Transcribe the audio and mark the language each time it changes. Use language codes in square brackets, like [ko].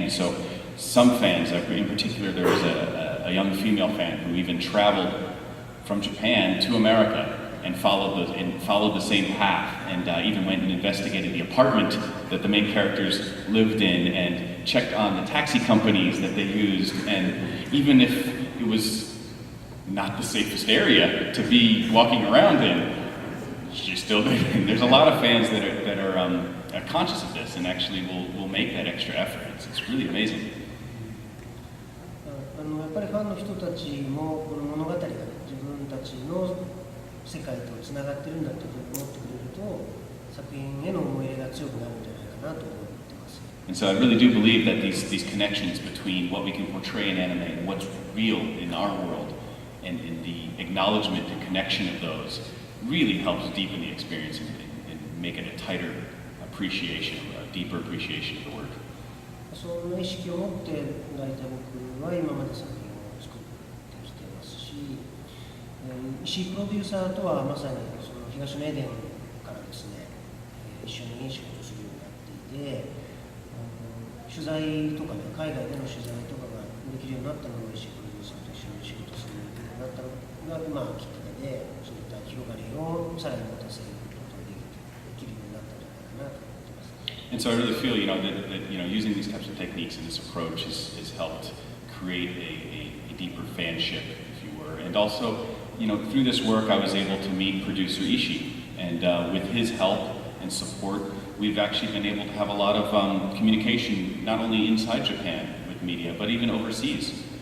[en] And so some fans, in particular there was a young female fan who even traveled from Japan to America and followed the same path, and even went and investigated the apartment that the main characters lived in, and checked on the taxi companies that they used, and even if it was not the safest area to be walking around in, She's still doing. There's a lot of fans that are conscious of this and actually will make that extra effort. It's really amazing. [ja] やっぱりファンの人たちもこの物語が自分たちの世界とつながってるんだというふうに思ってくれると作品への思い入れが強くなるんじゃないかなと思ってます。 [en] And so I really do believe that these connections between what we can portray in anime and what's real in our world and the acknowledgement and connection of those really helps deepen the experience and make it a tighter appreciation, a deeper appreciation of the work. [ja] その意識を持って大体僕は今まで作品を作ってきてますし、石井プロデューサーとはまさにその東のエデンからですね、一緒に仕事するようになっていて、取材とかね、海外での取材とかができるようになったのも石井プロデューサーと一緒に仕事するようになったのが、きっかけで、そういった広がりをさらに持たせることができるようになったんじゃないかなと思ってます。 [en] And so I really feel, that using these types of techniques and this approach has helped create a deeper fanship, if you were. And also, through this work, I was able to meet producer Ishii, and with his help and support, we've actually been able to have a lot of communication, not only inside Japan with media, but even overseas.